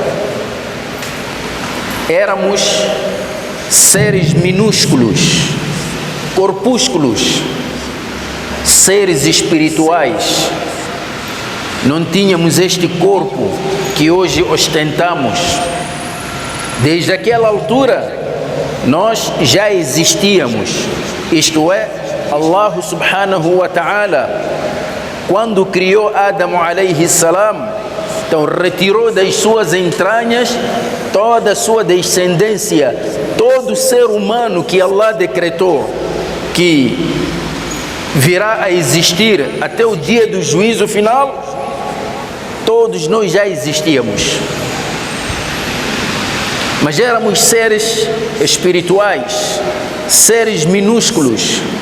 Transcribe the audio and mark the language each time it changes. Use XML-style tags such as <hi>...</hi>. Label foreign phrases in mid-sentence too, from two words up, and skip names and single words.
<pt>Éramos seres minúsculos, corpúsculos, seres espirituais. Não tínhamos este corpo que hoje ostentamos. Desde aquela altura nós já existíamos. Isto é,</pt> <ar>الله سبحانه وتعالى,</ar> <pt>quando criou Adão</pt> <ar>عليه السلام,</ar> <pt>então retirou das suas entranhas toda a sua descendência, todo ser humano que Allah decretou que virá a existir até o dia do juízo final. Todos nós já existíamos, mas éramos seres espirituais, seres minúsculos.</pt>